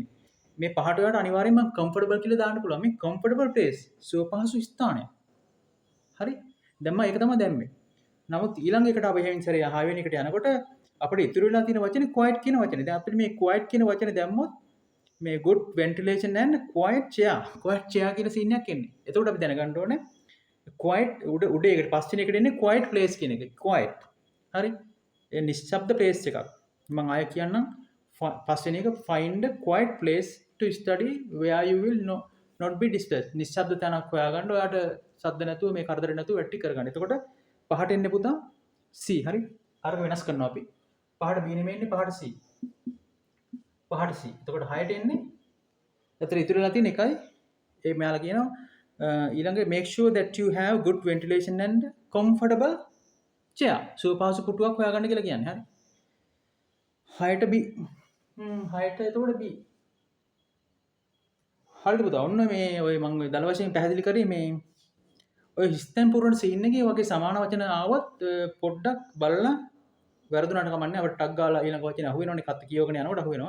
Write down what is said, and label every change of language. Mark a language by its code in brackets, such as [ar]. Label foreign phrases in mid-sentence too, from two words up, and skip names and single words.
[si] මේ පහට වලට අනිවාර්යෙන්ම comfortable කියලා දාන්න පුළුවන්. මේ [en] comfortable place [si] සුවපහසු ස්ථානය. හරි? දැන් මම ඒක තමයි දැම්මේ. නමුත් ඊළඟ එකට අපි හැමින් සරේ 6 වෙනි එකට යනකොට අපිට ඉතුරු වෙලා තියෙන වචනේ quiet කියන වචනේ. දැන් අපිට මේ quiet කියන වචනේ දැම්මොත් මේ [en] good ventilation and quiet chair [si] කියන සීන් එකක් එන්නේ. එතකොට අපි දැනගන්න ඕනේ quiet උඩ ඒකට පස්වෙනි එකට එන්නේ [en] quiet place [si] කියන එක. quiet. හරි? ඒ නිශ්ශබ්ද place එකක්. මම ආයෙ කියන්නම් පස්වෙනි එක [en] find a quiet place to study where you will not be disturbed. [si] නිශ්ශබ්ද තැනක් හොයාගන්න. ඔයාට ශබ්ද නැතුව මේ කරදර නැතුව වැටි කරගන්න. එතකොට පහට එන්නේ පුතා C. හරි? අරක වෙනස් කරනවා අපි. පහට B නෙමෙයි එන්නේ පහට C. එතකොට 6ට එන්නේ එතන ඉතුරු වෙලා තියෙන එකයි ඒ මෙයාලා කියනවා ඊළඟ [en] make sure that you have good ventilation and comfortable chair. [si] සුවපහසු පුටුවක් හොයාගන්න කියලා කියන්නේ. හරි. 6ට B. 6ට එතකොට B. හරිද පුතා? ඔන්න මේ ඔය මම ඔය දල වශයෙන් පැහැදිලි කරේ මේ ඔය හිස්තැන් පුරවන සීන් එකේ වගේ සමාන වචන ආවත් පොඩ්ඩක් බලලා වැරදුනට කමන්නේ අපිට ටග් ගාලා ඊළඟ වචනේ අහුවෙනවනේ කත් කියවගෙන යනකොට අහුවෙනවා.